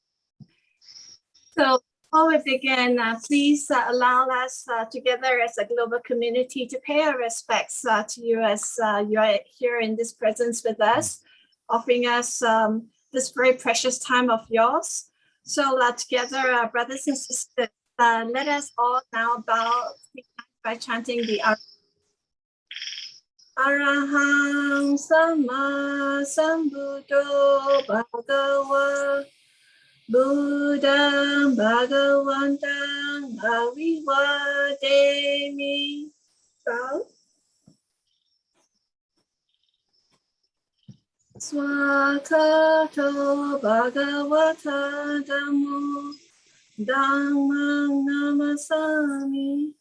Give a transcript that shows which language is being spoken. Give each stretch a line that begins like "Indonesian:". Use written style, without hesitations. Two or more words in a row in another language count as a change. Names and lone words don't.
English: So before we begin, please allow us together as a global community to pay our respects to you as you are here in this presence with us, offering us this very precious time of yours. So together, brothers and sisters, let us all now bow by chanting the
Pali: Arahang Sama Sambuddho Bhagava Buddham Bhagavantam Avivademi. Swakato Bhagavata Dhammo Dhammam Namasami.